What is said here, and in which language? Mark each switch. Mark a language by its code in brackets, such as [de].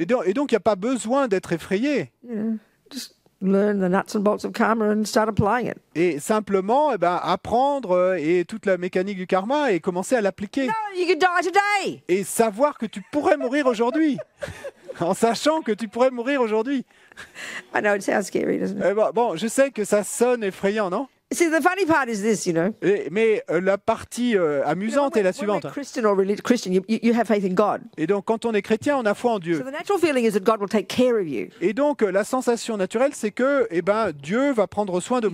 [fr] Et donc, il n'y a pas besoin d'être effrayé. [en] You know, just learn the nuts and bolts of karma and start applying it. [fr] Et simplement, apprendre et toute la mécanique du karma et commencer à l'appliquer. [en] No, you could die today. [fr] Et savoir que tu pourrais mourir aujourd'hui. En sachant que tu pourrais mourir aujourd'hui. [en] I know, it sounds scary, doesn't it? [fr] Bon, je sais que ça sonne effrayant, non? [en] See, the funny part is this, you know. [fr] Mais la partie amusante est la suivante. [en] Christian, you have faith in God. [fr] Et donc, quand on est chrétien, on a foi en Dieu. So the natural feeling is that God will take care of you. Et donc, la sensation naturelle, c'est que, Dieu va prendre soin de moi.